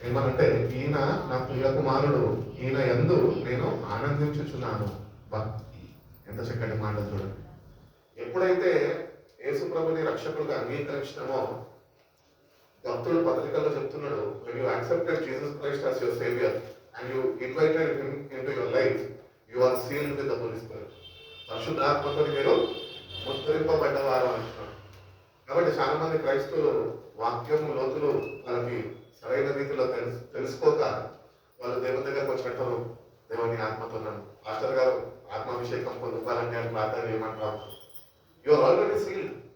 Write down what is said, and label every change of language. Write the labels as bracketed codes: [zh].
[te] ఏమనంటే, ఈయన నా ప్రియ కుమారుడు, ఈయన యందు నేను ఆనందించుచున్నాను. ఎంత చక్కటి మాట చూడండి. ఎప్పుడైతే యేసు ప్రభుని రక్షకుడుగా అంగీకరించినామో, భక్తుడు పత్రికల్లో చెప్తున్నాడు, [en] when you accepted Jesus Christ as your savior and you invited him into your life, you are sealed with the Holy Spirit. [te] పరిశుద్ధాత్మతో మీరు ముద్రింపబడ్డవారు అంటున్నాడు. కాబట్టి చాలా మంది క్రైస్తవులు వాక్యం లోతులు వాళ్ళకి సరైన రీతిలో తెలుసుకోక వాళ్ళు దేవుని దగ్గరకు వచ్చినట్టు, దేవుని ఆత్మతో నన్ను పాస్టర్ గారు ఆత్మాభిషేకం పొందుకోవాలంటే అని ప్రార్థన చేయమంటారు. [en] You are already sealed.